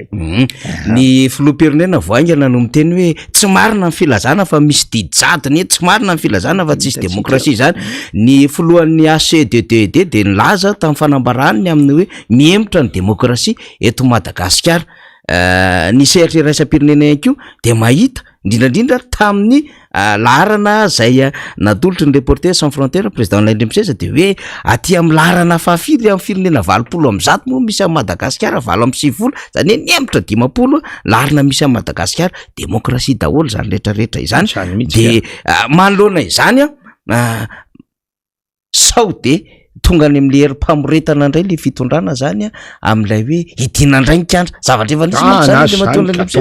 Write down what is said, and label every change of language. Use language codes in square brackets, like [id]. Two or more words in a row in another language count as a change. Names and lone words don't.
[mg] ny filoham-pirenena voaingana no miteny hoe tsy marina ny filazana fa misy didijadiny tsy marina ny filazana fa tsisy demokrasia zany ny filohan'ny ACDD de nilaza tamin'ny fanambarany amin'ny hoe miemotra ny demokrasia eto Madagasikara ny sehatra iraisam-pirenena ihany koa de mahita indrindrandrindra tamin'ny laharana zay natolotry ny [fr] reporter sans frontière [mg] président Nandrimseza de hoe aty amin'ny laharana fahafiry amin'ny firenena 20 moa misy a Madagasikara 20 zany hoe niemotra 10 laharana misy a Madagasikara demokrasia daholo zany rehetrarehetra izany de manoloana izany sao de tonga any am'le herim-pamoretana indray le fitondrana zany am'ilay hoe idina indray nikandra zavatra efa nisy